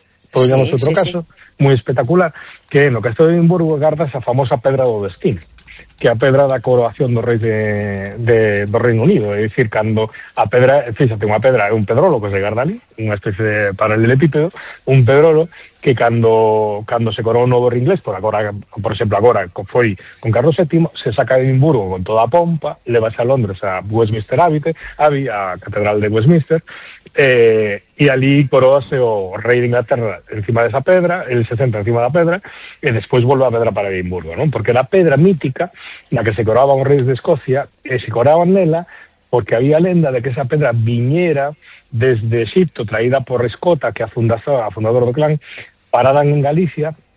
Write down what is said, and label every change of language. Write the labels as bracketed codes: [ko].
[es] Por ejemplo, ponemos otro caso, sí. Muy espectacular, que en lo que está de Edimburgo guardas esa famosa Pedra do Destino. [gl] Que a pedra da coroación do rei do Reino Unido, é dicir, cando a pedra, fíxate, unha pedra é un pedrolo que se garda ali, unha especie de paralelepípedo, un pedrolo que cando se coroa o novo rei inglés, por exemplo, agora foi con Carlos VII, se saca de Edimburgo con toda a pompa, levase a Londres a Westminster Abbey, a catedral de Westminster, e ali coroase o rei de Inglaterra encima desa pedra, el se senta encima da pedra, e despois volve a pedra para Edimburgo, non? Porque era pedra mítica na que se coroaba un rei de Escocia, e se coroaban nela porque había lenda de que esa pedra viñera desde Egipto, traída por Escota, que a fundador do clan, parada en Galicia.